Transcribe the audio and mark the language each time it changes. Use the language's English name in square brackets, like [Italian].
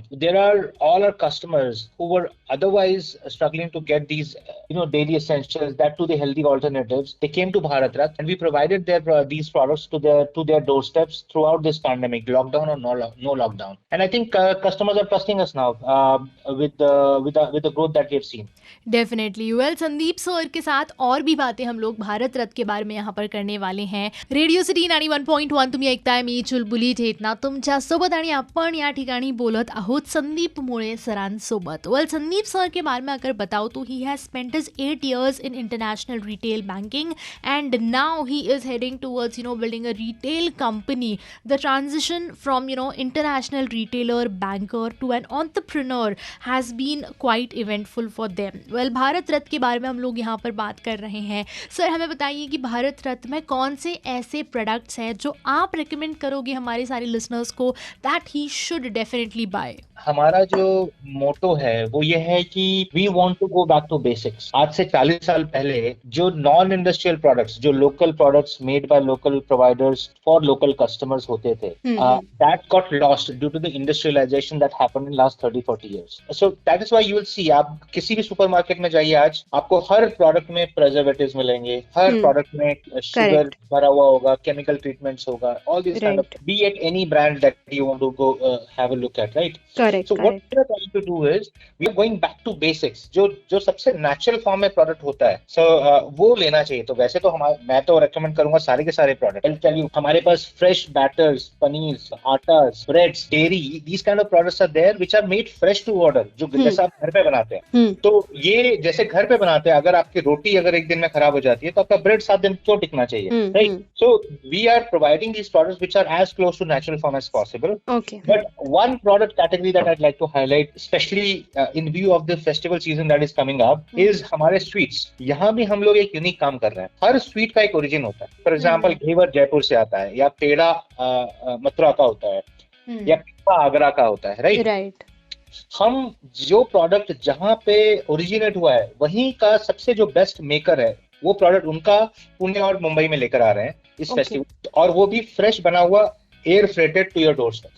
[English] There are all our customers who were otherwise struggling to get these, daily essentials, that to the healthy alternatives. They came to Bharat Rath, and we provided their these products to their doorsteps throughout this pandemic, lockdown or no lockdown. And I think customers are trusting us now with the growth that we have seen. Definitely. [Hindi] Well Sandeep sir के साथ और भी बातें हम लोग भारत रथ के बारे में यहाँ पर करने वाले हैं. [Marathi] रेडिओ सिटी 91.1 तुम्ही ऐकताय. मी चुलबुली चेतना तुमच्यासोबत आणि आपण या ठिकाणी बोलत आहोत संदीप मुळे सरांसोबत. [Hindi] वेल संदीप सर के बारे में अगर बताओ तो [English] He has spent his 8 years in international retail banking and now he is heading towards building a retail company. The transition from international retailer banker to an entrepreneur has been quite eventful for them. [Hindi] Well Bharat रथ के बारे में हम लोग यहाँ पर बात कर रहे हैं. सर हमें बताइए कि भारत रथ में कौन से ऐसे प्रोडक्ट्स हैं जो आप रेकमेंड करोगे हमारे सारे लिसनर्स को [English] That he should definitely buy? [Hindi] हमारा जो मोटो है वो ये है कि [English] We want to go back to basics. [Hindi] आज से 40 साल पहले [English] जो non industrial products, जो local products made by local providers for local customers होते थे, that got lost due to the industrialization that happened in last 30-40 years. So that is why you will see, [Hindi] आप किसी भी supermarket में जाइए आज, आपको हर प्रोडक्ट में प्रिजर्वेटिव्स मिलेंगे, हर प्रोडक्ट में शुगर भरा हुआ होगा, केमिकल ट्रीटमेंट्स होगा, [English] all this kind of, be it any brand that you want to go have a look at, [Hindi] right? [English] So what we are trying to do is we are going back to basics. [Hindi] जो सबसे natural form में product होता है, सो वो लेना चाहिए. तो वैसे तो मैं तो रेकमेंड करूंगा सारे के सारे प्रोडक्ट. [English] I'll tell you, [Hindi] हमारे पास fresh batters, paneer, आटास, breads, dairy, [English] these kind of products are there which are made fresh to order, [Hindi] जो जैसा आप घर पे बनाते हैं. तो ये जैसे घर पे बनाते हैं, अगर आपकी रोटी अगर एक दिन में खराब हो जाती है तो आपका ब्रेड 7 दिन क्यों टिकना चाहिए, right? [English] So we are providing these products which are as close to natural form as possible. Okay. But one product category that I'd like to highlight, especially in view of the festival season that is coming up, is हमारे sweets. [Hindi] यहाँ भी हम लोग एक unique काम कर रहे हैं. हर स्वीट का एक ओरिजिन होता है. [English] for example, [Hindi] घेवर जयपुर से आता है, या पेड़ा मथुरा का होता है, या पिस्ता आगरा का होता है, राइट? हम जो प्रोडक्ट जहाँ पे ओरिजिनेट हुआ है वहीं का सबसे जो बेस्ट मेकर है, वो प्रोडक्ट उनका पुणे और मुंबई में लेकर आ रहे हैं इस फेस्टिवल, और वो भी फ्रेश बना हुआ, [English] Air freighted to your doorstep.